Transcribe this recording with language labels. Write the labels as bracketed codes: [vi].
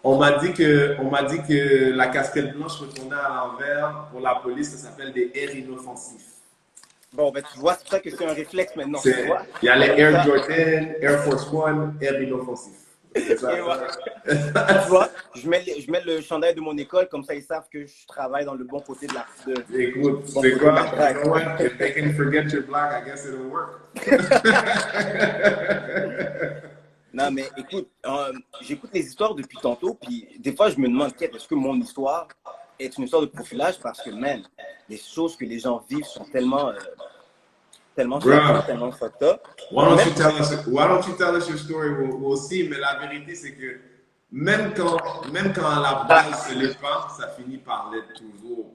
[fr] On m'a dit que la casquette blanche retournée à l'envers pour la police, ça s'appelle des airs inoffensifs. Bon, ben tu vois, c'est pour ça que c'est un réflexe maintenant, tu vois. Il y a les Air Jordan, Air Force One, Air inoffensif. C'est ça. Tu vois, je mets le chandail de mon école, comme ça ils savent que je travaille dans le bon côté de la Écoute, bon c'est côté quoi? de la drague. [en] You know what? If they can forget you're black, I guess it'll work. [fr] Non, mais écoute, j'écoute les histoires depuis tantôt, puis des fois je me demande, est-ce que mon histoire est une histoire de profilage? Parce que, man, les choses que les gens vivent sont tellement choquantes, tellement fucked up. [en] Why don't you tell us your story? We'll see. [fr] Mais la vérité, c'est que même quand la balle se lépare, ça finit par l'être toujours.